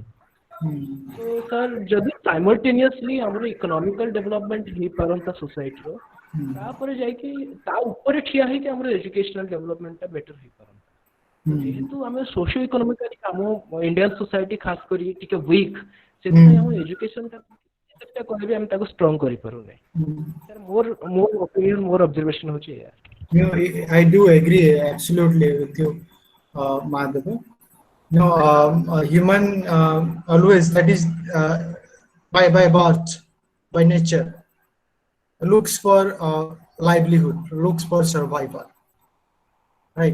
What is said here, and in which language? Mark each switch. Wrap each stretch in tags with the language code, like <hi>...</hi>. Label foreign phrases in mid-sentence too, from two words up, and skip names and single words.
<or>ତ ସାର୍ ଯଦି ସାଇମଲଟେନିୟସଲି ଆମର</or> <en>economical development</en> <or>ହେଇପାରନ୍ତା ସୋସାଇଟିର, ତାପରେ ଯାଇକି ତା ଉପରେ ଠିଆ ହେଇକି ଆମର</or> <en>educational developmentଟା</en> <or>ବେଟର ହେଇପାରନ୍ତା। ଯେହେତୁ ଆମେ</or> <en>socio economically</en> <or>ଆମ</or> <en>Indian society</en> <or>ଖାସ କରି ଟିକେ ୱିକ୍, ସେଥିପାଇଁ ଆମ ଏଜୁକେଶନଟା ଯେତେଟା କହିବେ ଆମେ ତାକୁ ଷ୍ଟ୍ରଙ୍ଗ କରିପାରୁନେ। ସାର୍ ମୋର ଓପିନିଅନ, ମୋର ଅବଜରଭେସନ ହଉଛି ଏଇଆ।</or> <en>I do agree absolutely with you, Madhav. Human always, that is by birth, by nature, looks for livelihood, looks for survival, right?</en>